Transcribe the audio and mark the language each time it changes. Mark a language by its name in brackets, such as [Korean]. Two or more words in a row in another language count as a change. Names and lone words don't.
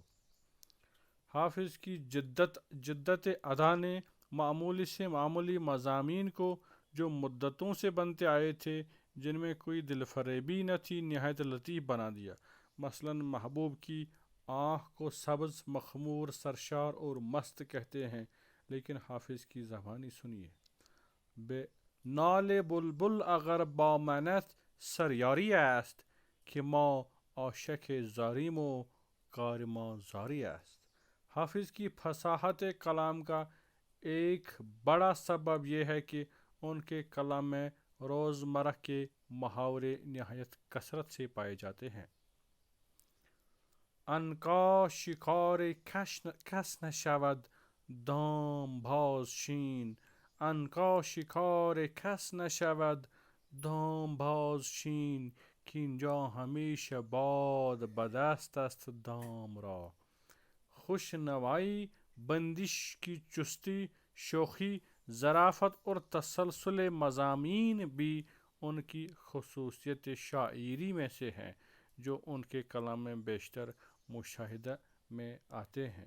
[Urdu] حافظ کی جدت ادا نے معمولی سے معمولی مضامین کو جو مدتوں سے بنتے آئے تھے، جن میں کوئی دل فریبی نہ تھی، نہایت لطیف بنا دیا۔ مثلاً محبوب کی آنکھ کو سبز، مخمور، سرشار اور مست کہتے ہیں، لیکن حافظ کی زبانی سنیے۔ [Persian] به نال بلبل اگر با منت سریاری است که ما عاشق زاریم و کار ما زاری است۔ [Urdu] حافظ کی فصاحت کلام کا ایک بڑا سبب یہ ہے کہ ان کے کلام میں روزمرہ کے محاورے نہایت کثرت سے پائے جاتے ہیں۔ [Persian] عنقا شکار کس نشود دام باز شین، عنقا شکار کس نشود دام باز شین، کینجا ہمیشه باد به دست است دام را۔ [Urdu] خوش نوائی، بندش کی چستی، شوخی، ظرافت اور تسلسل مضامین بھی ان کی خصوصیت شاعری میں سے ہیں جو ان کے کلام میں بیشتر مشاہدہ میں آتے ہیں۔